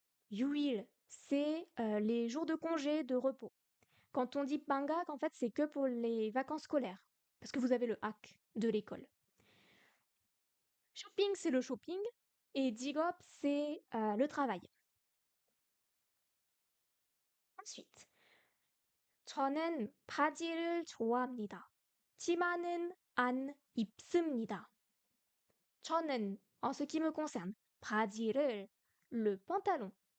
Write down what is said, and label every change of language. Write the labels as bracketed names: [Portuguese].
[French] 휴일, c'est les jours de congé, de repos. Quand on dit pangak, en fait, c'est que pour les vacances scolaires, parce que vous avez le hack de l'école. Shopping, c'est le shopping, et 직업, c'est le travail. Ensuite, [Korean] 저는 바지를 좋아합니다. 치마는 안 입습니다. [French] 저는, en ce qui me concerne, 바지를, le pantalon.